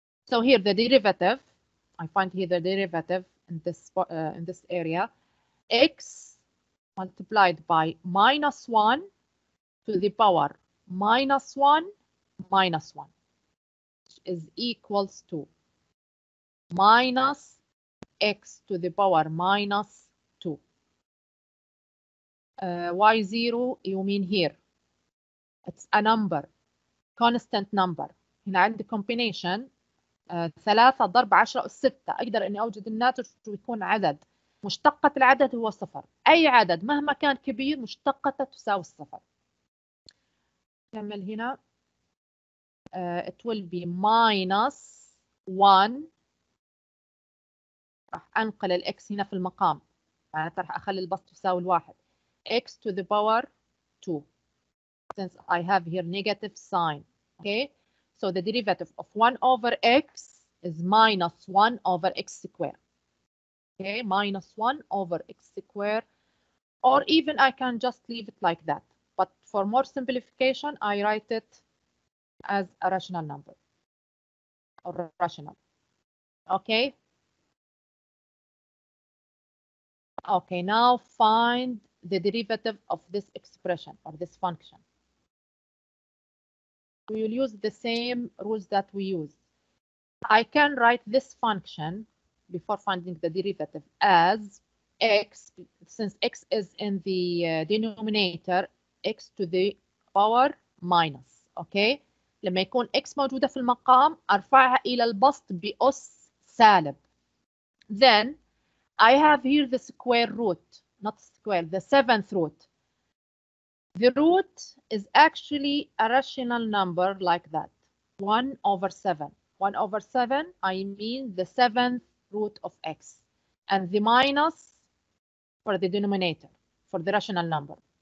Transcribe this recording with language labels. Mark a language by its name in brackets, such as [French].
[English] So here the derivative, I find here the derivative in this area, x multiplied by minus 1 to the power minus 1 minus 1, which is equals to minus x to the power minus 2. y0 you mean here, it's a number, constant number. [Arabic] هنا عندي combination 3 ضرب 10 أس 6. أقدر إني أوجد الناتج ويكون عدد مشتقة العدد هو صفر. أي عدد مهما كان كبير مشتقته تساوي الصفر. كمل هنا. [English] It will be minus 1. [Arabic] راح أنقل الإكس هنا في المقام. معناتها راح أخلي البسط تساوي الواحد. [English] x to the power 2. Since I have here negative sign. Okay. So the derivative of 1 over x is minus 1 over x squared. Okay, minus 1 over x squared, or even I can just leave it like that. But for more simplification, I write it as a rational number or rational. Okay. Okay, now find the derivative of this expression or this function. we will use the same rules that we use. I can write this function before finding the derivative as x, since x is in the denominator, x to the power minus. Okay. [Arabic] لما يكون x موجودة في المقام أرفعها إلى البسط بأس سالب. [English] Then I have here the square root, not square, the 7th root. The root is actually a rational number like that, 1/7. 1/7, I mean the 7th root of x, and the minus for the denominator, for the rational number.